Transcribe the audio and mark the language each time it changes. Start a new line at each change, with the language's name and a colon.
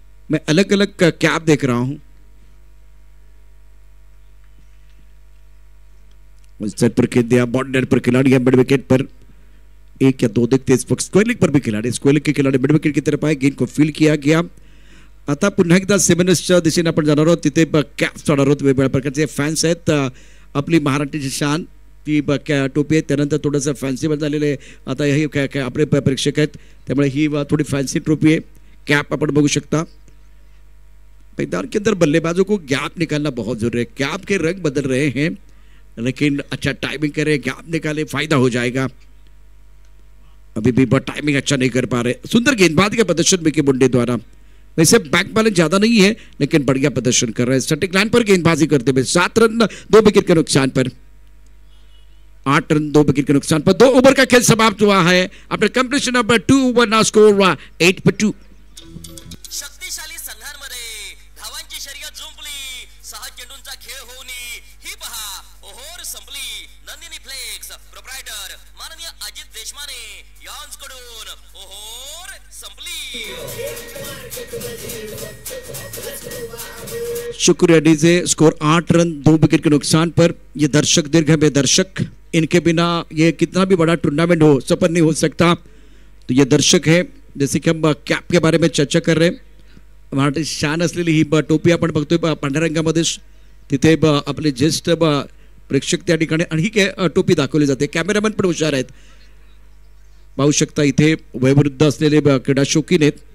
Hindi: मैं अलग अलग कैप देख रहा हूं। सेट पर खेल दिया, बॉर्डर पर खिलाड़ी है, मिड विकेट पर 1 या 2 देखते इस वक्त। स्क्वेलिक पर भी खिलाड़ी, स्क्वेलिक के खिलाड़ी मिड विकेट की तरफ आए, गेंद को फील्ड किया गया।
Marathi: आता पुन्हा एकदा सेमिनसच्या दिशेने आपण जाणार आहोत, तिथे कॅप्स जाणार आहोत। वेगवेगळ्या प्रकारचे फॅन्स आहेत। आपली महाराष्ट्राची शान ती टोपी आहे, त्यानंतर थोडंसं फॅन्सी झालेलं आहे। आता हे आपले प्रेक्षक आहेत, त्यामुळे ही
Hindi: थोड़ी फैंसी ट्रॉफी है।
Marathi: कैप अपन बघू शकता।
Hindi: मैदान के अंदर बल्लेबाजों को गैप निकालना बहुत जरूरी है। कैप के रंग बदल रहे हैं, लेकिन अच्छा टाइमिंग करें, गैप निकाले, फायदा हो जाएगा। अभी भी टाइमिंग अच्छा नहीं कर पा रहे। सुंदर गेंदबाजी का प्रदर्शन विकी बुंडे द्वारा। वैसे बैक बैलेंस ज्यादा नहीं है, लेकिन बढ़िया प्रदर्शन कर रहे हैं। स्टैटिक लाइन पर गेंदबाजी करते हुए 7 रन 2 विकेट के नुकसान पर, 8 रन 2 विकेट के नुकसान पर 2 ओवर का खेल समाप्त हुआ है।
English: After completion of 2 over now score 8-2।
Marathi: शक्तिशाली संघांमध्ये धावांची शर्यत जुंपली, 6 चेंडूंचा खेळ होऊन ही पहा ओव्हर संपली। नंदिनी फ्लेक्स प्रोप्रायटर माननीय अजित देशमाने यांच्याकडून ओव्हर संपली।
Hindi: शुक्रिया डीजे। स्कोर 8 रन 2 विकेट के नुकसान पर। ये दर्शक दीर्घ में दर्शक, इनके बिना ये कितना भी बड़ा टूर्नामेंट हो सफल नहीं हो सकता। तो ये दर्शक है, जैसे कि हम कॅप के बारे में चर्चा कर रहे हैं।
Marathi: मराठी शान असलेली ही टोपी आपण बघतोय पांढऱ्या रंगामध्ये, तिथे आपले ज्येष्ठ प्रेक्षक त्या ठिकाणी आणि ही टोपी दाखवली जाते। कॅमेरामॅन पण हुशार आहेत, पाहू शकता इथे वयोवृद्ध असलेले क्रीडा शौकीन आहेत।